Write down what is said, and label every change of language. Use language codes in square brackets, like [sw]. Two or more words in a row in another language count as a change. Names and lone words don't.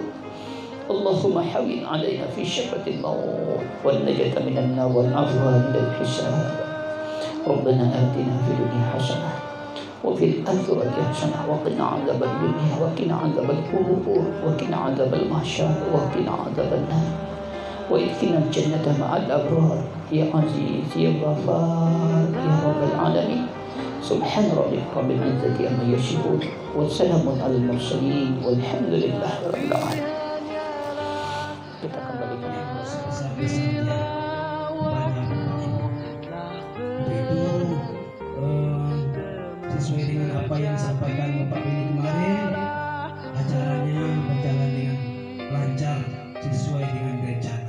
[ar] اللهم هون علينا في سكرات الموت والنجاة من النار والعفو من الحساب. ربنا آتنا في الدنيا حسنة وفي الآخرة حسنة وقنا عذاب الدنيا وقنا عذاب القبور وقنا عذاب المحشر وقنا عذاب النار وأدخلنا جنة مع الأبرار يا عزيز يا غفار يا رب العالمين. سبحان ربك رب العزة عما يصفون وسلام على المرسلين والحمد لله رب العالمين. [id] Kita kembalikan yang sebesar-besarnya kepada itu sesuai dengan apa yang disampaikan Bapak Beni kemarin, acaranya berjalan dengan lancar sesuai dengan rencana.